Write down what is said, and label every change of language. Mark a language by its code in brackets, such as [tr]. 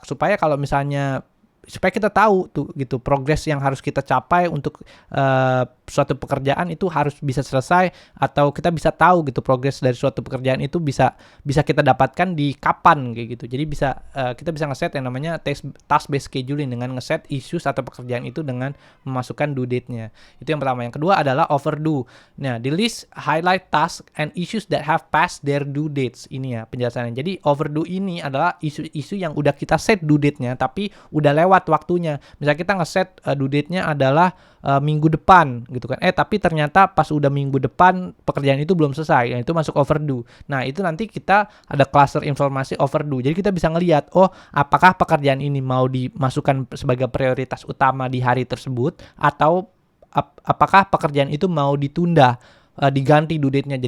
[id] Supaya kalau misalnya supaya kita tahu tuh gitu progres yang harus kita capai untuk suatu pekerjaan itu harus bisa selesai, atau kita bisa tahu gitu progres dari suatu pekerjaan itu bisa kita dapatkan di kapan kayak gitu. Jadi bisa kita bisa ngeset yang namanya task based scheduling dengan ngeset issues atau pekerjaan itu dengan memasukkan due date-nya. Itu yang pertama. Yang kedua adalah overdue. Nah, di list [en] highlight tasks and issues that have passed their due dates. [id] Ini ya penjelasannya. Jadi overdue ini adalah isu-isu yang udah kita set due date-nya tapi udah lewat waktunya. Misalnya kita ngeset due date-nya adalah minggu depan gitu kan. Tapi ternyata pas udah minggu depan pekerjaan itu belum selesai. Nah, itu masuk overdue. Nah, itu nanti kita ada cluster informasi overdue. Jadi kita bisa ngelihat, oh, apakah pekerjaan ini mau dimasukkan sebagai prioritas utama di hari tersebut, atau apakah pekerjaan itu mau ditunda, diganti due date-nya.